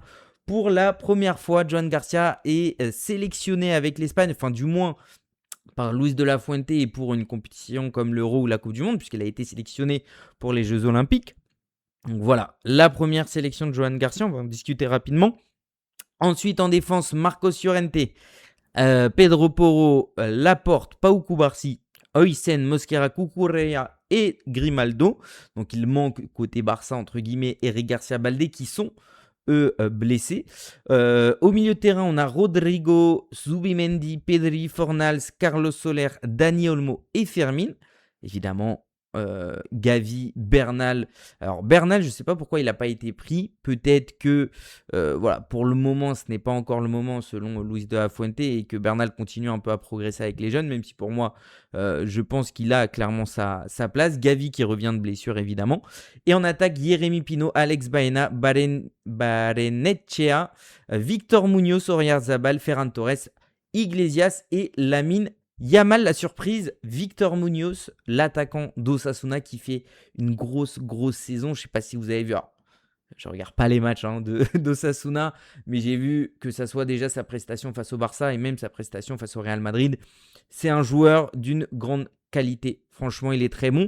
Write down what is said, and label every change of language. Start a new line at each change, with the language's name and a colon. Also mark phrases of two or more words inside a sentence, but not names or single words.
French: Pour la première fois, Joan Garcia est sélectionné avec l'Espagne, enfin du moins par Luis de la Fuente et pour une compétition comme l'Euro ou la Coupe du Monde, puisqu'il a été sélectionné pour les Jeux Olympiques. Donc voilà, la première sélection de Joan Garcia, on va en discuter rapidement. Ensuite, en défense, Marcos Llorente, Pedro Porro, Laporte, Pau Cubarsí, Oysen, Mosquera, Cucurella et Grimaldo. Donc il manque côté Barça, entre guillemets, Eric Garcia Baldé qui sont eux blessés. Au milieu de terrain, on a Rodrigo, Zubimendi, Pedri, Fornals, Carlos Soler, Dani Olmo et Fermin. Évidemment, Gavi, Bernal. Alors Bernal, je ne sais pas pourquoi il n'a pas été pris. Peut-être que voilà, pour le moment, ce n'est pas encore le moment selon Luis de la Fuente et que Bernal continue un peu à progresser avec les jeunes, même si pour moi, je pense qu'il a clairement sa place. Gavi qui revient de blessure évidemment. Et en attaque, Jérémy Pino, Alex Baena, Barrenetxea, Victor Muñoz, Oyarzabal, Ferran Torres, Iglesias et Lamine Yamal. La surprise, Victor Muñoz, l'attaquant d'Osasuna qui fait une grosse saison. Je ne sais pas si vous avez vu. Alors, je ne regarde pas les matchs d'Osasuna, mais j'ai vu que ça soit déjà sa prestation face au Barça et même sa prestation face au Real Madrid. C'est un joueur d'une grande qualité. Franchement, il est très bon.